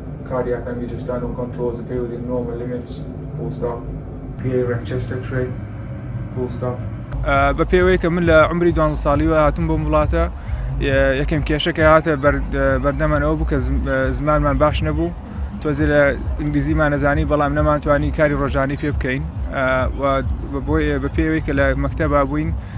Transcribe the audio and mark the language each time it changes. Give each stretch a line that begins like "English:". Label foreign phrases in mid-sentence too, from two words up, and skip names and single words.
English: cardiac and mediastinal controls appear within normal limits, full stop. PA and chest x-ray, full stop.
Central Kurdish: بە پێوەی کە من لە عمری 12 ساڵیوە هاتم بۆ وڵاتە یەکەم کێشەکە هاتە بەردەمانەوە بوو کە زمانمان باش نەبوو تۆزێ لە ئینگلیزیمان نەزانی بەڵام نەمانتوانی کاری ڕۆژانەی پێ بکەین بە پێوەی کە لە مەکتەبا بووین